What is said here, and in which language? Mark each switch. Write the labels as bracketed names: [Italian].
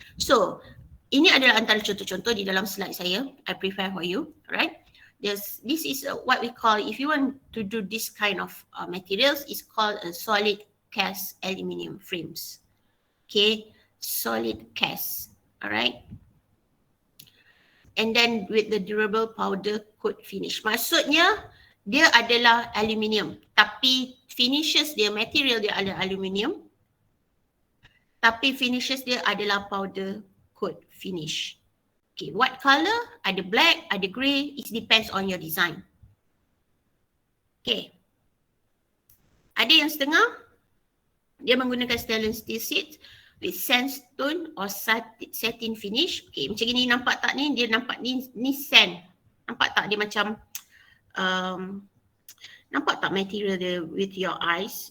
[Malay] So, ini adalah antara contoh-contoh di dalam slide saya. [English] I prepare for you, right? This is what we call, if you want to do this kind of materials, it's called a solid cast aluminium frames. Okay, solid cast, alright? And then with the durable powder coat finish. [Malay] Maksudnya, dia adalah aluminium, tapi finishes dia, material dia adalah aluminium, tapi finishes dia adalah powder coat finish. [English] Okay, what color? [Malay] Ada black, ada grey, it depends on your design. Okay. Ada yang setengah, dia menggunakan stainless steel sheet [English] with sandstone or satin finish. [Malay] Okay, macam ni nampak tak ni? Dia nampak ni sand. Nampak tak dia macam, nampak tak material dia [English] with your eyes?